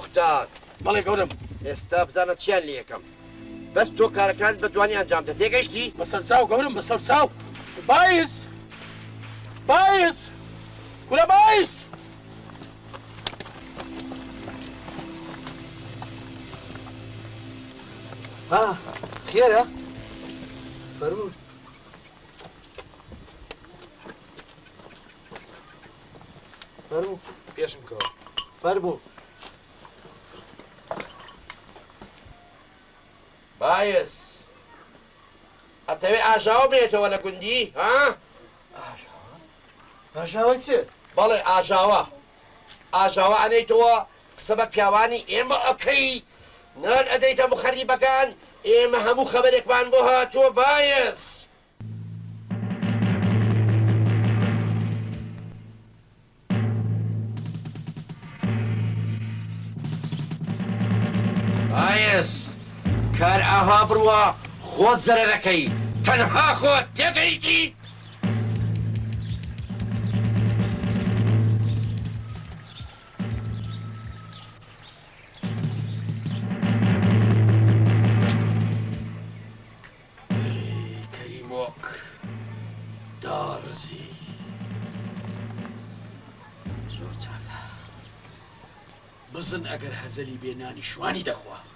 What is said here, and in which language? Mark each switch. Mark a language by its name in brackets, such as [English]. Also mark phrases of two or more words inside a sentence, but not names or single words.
[Central Kurdish] کاک بەڵێ گەورم ئێستا بزانە چیان لێ یەکەم بەس تۆ کارەکان بە جوانی ئەنجام دە تێگەیشتی بەسەر چاو گەورم بەسەر چاو باعث باعث کورە باعث ها خێرە فەرموو فەرموو پێشم کەوە فەرموو باعث ئەتەوێ ئاژاوە بێتەوە لە گوندی ها ئاژاوە چێ بەڵێ ئاژاوە ئاژاوە ئەنەیتەوە قسە بە پیاوانی ئێمە ئەەکەی نان ئەدەیتە مخەریبەکان ئێمە هەموو خەبەرێکمان بۆ هاتووە باعث باعث کار ئاها بڕوە خۆت زەرەرەکەی تەنها خۆت تێگەیشتی کەریمۆک دارزی زۆر چاکە بزن ئەگەر هەزەلی بێنانی شوانی دەخوا